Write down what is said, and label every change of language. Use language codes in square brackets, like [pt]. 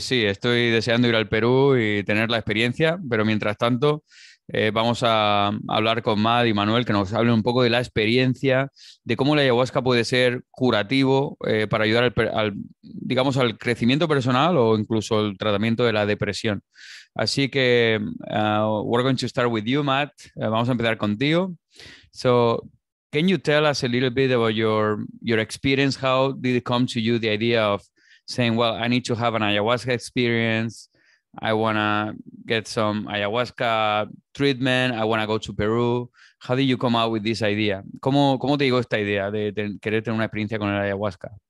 [es] sí, estoy deseando ir al Perú y tener la experiencia, pero mientras tanto vamos a hablar con Mad y Manuel que nos hablen un poco de la experiencia, de cómo la ayahuasca puede ser curativo para ayudar digamos, al crecimiento personal o incluso el tratamiento de la depresión. Así que [en] we're going to start with you, Matt. [es] Vamos a empezar contigo. [en] So, can you tell us a little bit about your experience? How did it come to you, the idea of saying, well, I need to have an ayahuasca experience. I want to get some ayahuasca treatment. I want to go to Peru. How did you come out with this idea? [es] ¿Cómo te llegó esta idea de querer tener una experiencia con el ayahuasca?